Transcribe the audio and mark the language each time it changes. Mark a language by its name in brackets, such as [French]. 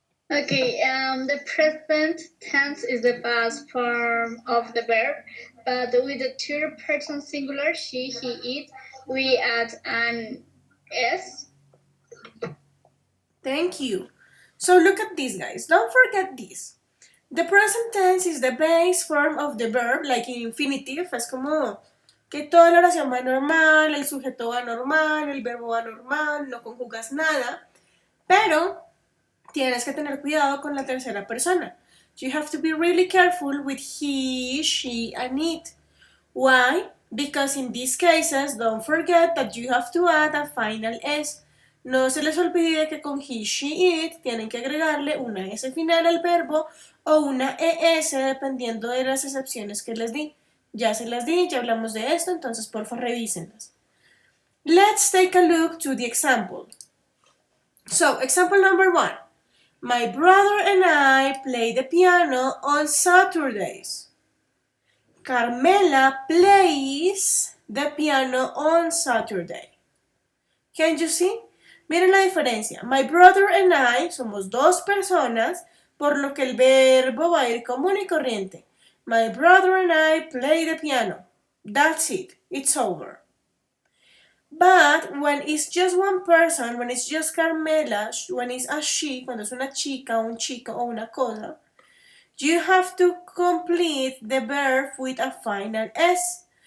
[English] Okay, the present tense is the past form of the verb, but with the third person singular, she, he, it, we add an s. Thank you. So look at this, guys. Don't forget this. The present tense is the base form of the verb, like in infinitive. [Spanish] Es como que toda la oración va normal, el sujeto va normal, el verbo va normal, no conjugas nada. Pero tienes que tener cuidado con la tercera persona. [English] You have to be really careful with he, she, and it. Why? Because in these cases, don't forget that you have to add a final S. [Spanish] No se les olvide que con he, she, it tienen que agregarle una S final al verbo o una ES dependiendo de las excepciones que les di. Ya se las di, ya hablamos de esto, entonces porfa revísenlas. [English] Let's take a look to the example. So, example number 1. My brother and I play the piano on Saturdays. Carmela plays the piano on Saturday. Can you see? [Spanish] Miren la diferencia. [English] My brother and I [Spanish] somos dos personas, por lo que el verbo va a ir común y corriente. [English] My brother and I play the piano. That's it. It's over. But when it's just one person, when it's just Carmela, when it's a she, [Spanish] cuando es una chica, un chico o una cosa, [English] you have to complete the verb with a final S.